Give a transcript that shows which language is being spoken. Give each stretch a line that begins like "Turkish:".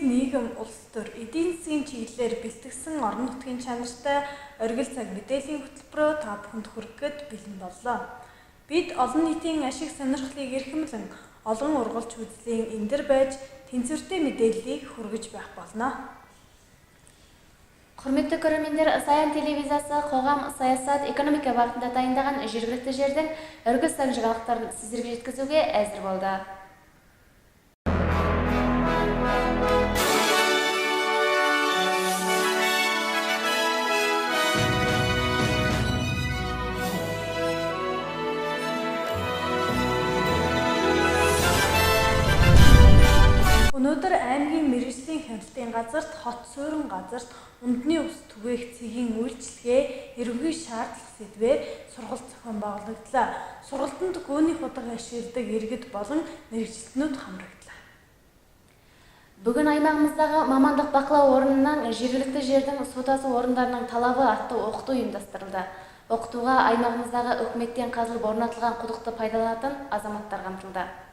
Mongolian: нийгэм улс төр эдийн засгийн чиглэлээр бэлтгэсэн орон нутгийн чанартай оргил цаг мэдээллийн хөтөлбөрөөр та бүхэнд хүргэхэд бэлэн боллоо. Бид олон нийтийн ашиг сонирхлыг эрхэмлэн олон ургалч үзлийн эндэр байж тэнцвэртэй мэдээллийг хүргэж байх болно.
Kazakh: Құрметті көрермендер, Саян телевизиясы қоғам, саясат, экономика бағытында дайындаған жергілікті жердің өргіл сан жаңалықтарын сіздерге жеткізуге әзір болды.
Mongolian: Өнөөдөр аймгийн мэргэжлийн хяналтын газарт, хот суурин газарт үндэсний ус түгээх цэгийн үйлчилгээ ерөнхий шаардлага сэдвээр сургалт зохион байгуулагдлаа. Сургалтанд гүний худаг ашигладаг иргэд болон мэргэжилтнүүд хамрагдлаа.
Kazakh: Бүгін аймағымыздағы мамандық бақылау орнынан жергілікті жердің су тасу орындарының талабы атты оқыту ұйымдастырылды. Оқытуға аймағымыздағы үкіметтен қазылып орнатылған құдықты пайдаланатын азаматтар қамтылды.